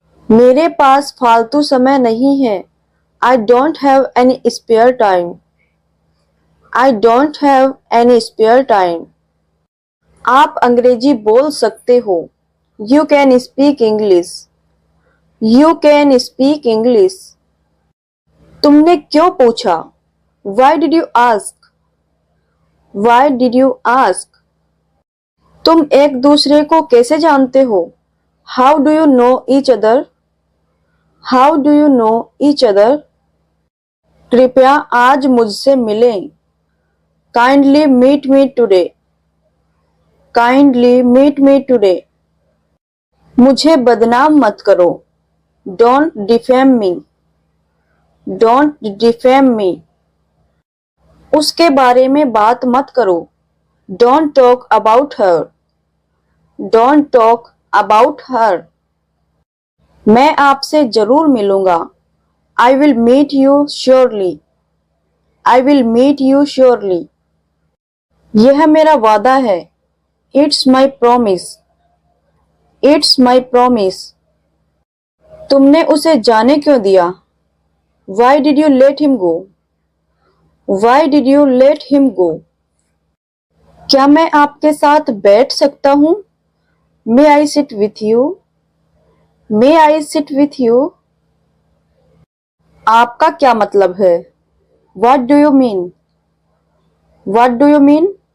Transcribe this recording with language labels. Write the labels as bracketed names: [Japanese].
[Hindi] मेरे पास फालतू समय नहीं है. [English] I don't have any spare time. I don't have any spare time. [Hindi] आप अंग्रेजी बोल सकते हो. [English] You can speak English. You can speak English. [Hindi] तुमने क्यों पूछा? [English] Why did you ask? Why did you ask? [Hindi] तुम एक दूसरे को कैसे जानते हो? [English] How do you know each other? How do you know each other? [Hindi] कृपया आज मुझसे मिलें. [English] Kindly meet me today. Kindly meet me today. [Hindi] मुझे बदनाम मत करो. [English] Don't defame me. Don't defame me. [Hindi] उसके बारे में बात मत करो. [English] Don't talk about her. Don't talk about her. [Hindi] मैं आपसे जरूर मिलूंगा. [English] I will meet you surely. I will meet you surely. [Hindi] यह मेरा वादा है. [English] It's my promise. It's my promise. [Hindi] तुमने उसे जाने क्यों दिया? [English] Why did you let him go? Why did you let him go? [Hindi] क्या मैं आपके साथ बैठ सकता हूँ? [English] May I sit with you? May I sit with you? [Hindi] आपका क्या मतलब है? [English] What do you mean? What do you mean?